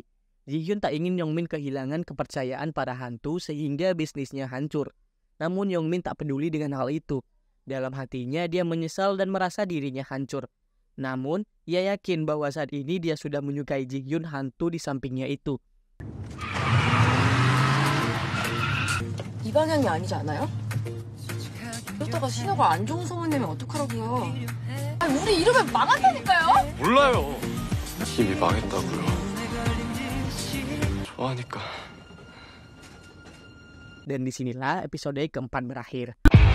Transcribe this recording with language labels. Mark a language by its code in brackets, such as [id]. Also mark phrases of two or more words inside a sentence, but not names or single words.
[id] Ji-hyun tak ingin Yong-min kehilangan kepercayaan pada hantu sehingga bisnisnya hancur. Namun Yong-min tak peduli dengan hal itu. Dalam hatinya dia menyesal dan merasa dirinya hancur. Namun, ia yakin bahwa saat ini dia sudah menyukai Ji-hyun hantu di sampingnya itu. [ko] 이 방향이 아니지 않아요? 그러다가 신호가 안 좋은 소문 내면 어떡하라고요? 아니, 우리 이러면 망한다니까요? 몰라요. 이미 망했다고요. 좋아하니까. [id] Dan disinilah episode keempat berakhir.